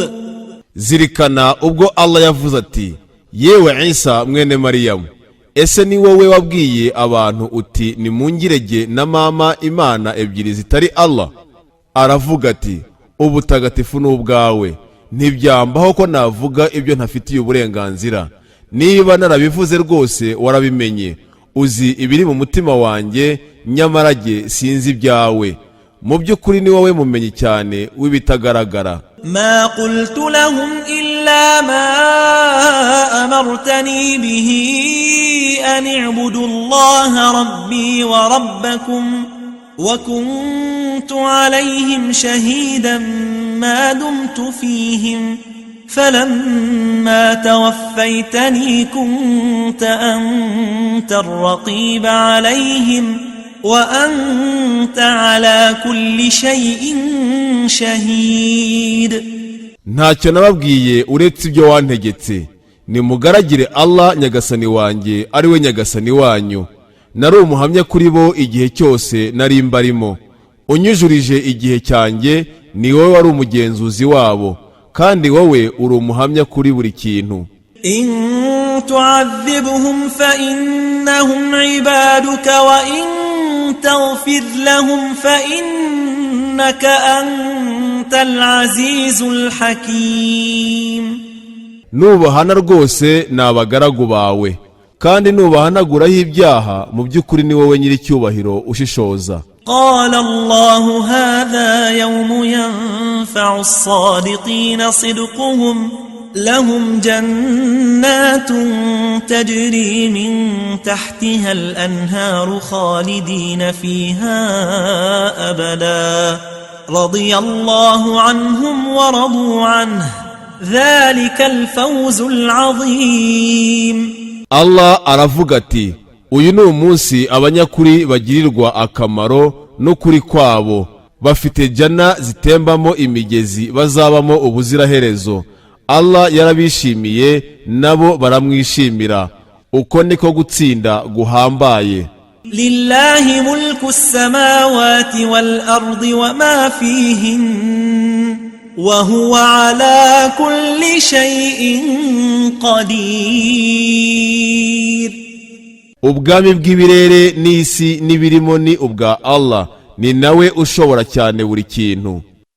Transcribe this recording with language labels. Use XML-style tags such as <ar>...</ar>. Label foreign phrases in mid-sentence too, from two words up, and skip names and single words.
<rw>Zirikana ubwo Allah yavuze ati, yewe Isa mwene Mariyamu, ese ni wowe wabwiye abantu uti nimungirege na mama imana ebyiri zitari Allah? Aravuga ati, ubutagatifu n'ubwawe, ntibyambaho ko navuga ibyo ntafitiye uburenganzira. Niba narabivuze rwose warabimenye, uzi ibiri mu mutima wanjye, nyamara jye sinzi ibyawe. Mu by'ukuri ni wowe mumenyi cyane w'ibitagaragara.</rw> <ar>ما قلت لهم إلا ما أمرتني به أن اعبدوا الله ربي وربكم وكنت عليهم شهيدا ما دمت فيهم فلما توفيتني كنت أنت الرقيب عليهم وأنت على كل شيء شهيد.</ar> <rw>ntacyo nababwiye uretse ibyo wantegetse, nimugaragire Allah nyagasani wanjye ari we nyagasani wanyu. Nari umuhamya kuri bo igihe cyose nari mbarimo, unyujurije igihe cyanjye ni wowe wari umugenzuzi wabo, kandi wowe uri umuhamya kuri buri kintu.</rw> <ar>إن تعذبهم فإنهم عبادك وإن تغفر لهم فإنك أنت العزيز الحكيم.</ar> <rw>Nubahana rwose ni abagaragu bawe, kandi nubahanaguraho ibyaha mu by'ukuri ni wowe nyir'icyubahiro ushishoza.</rw> <ar>قال الله هذا يوم ينفع الصادقين صدقهم لهم جنات تجري من تحتها الأنهار خالدين فيها أبدا رضي الله عنهم ورضوا عنه ذلك الفوز العظيم.</ar> <rw>Allah aravuga ati, uyu ni umunsi abanyakuri bagirirwa akamaro n'ukuri kwabo, bafite jana zitembamo imigezi bazabamo ubuziraherezo. Allah yarabishimiye nabo baramwishimira, uko niko gutsinda guhambaye.</rw> <ar>لله ملك السماوات والأرض وما فيهن وهو على كل شيء قدير.</ar> <rw>Ubwami bw'ibirere n'isi n'ibirimo ni ubwa Allah, ni nawe ushobora cyane buri kintu.</rw>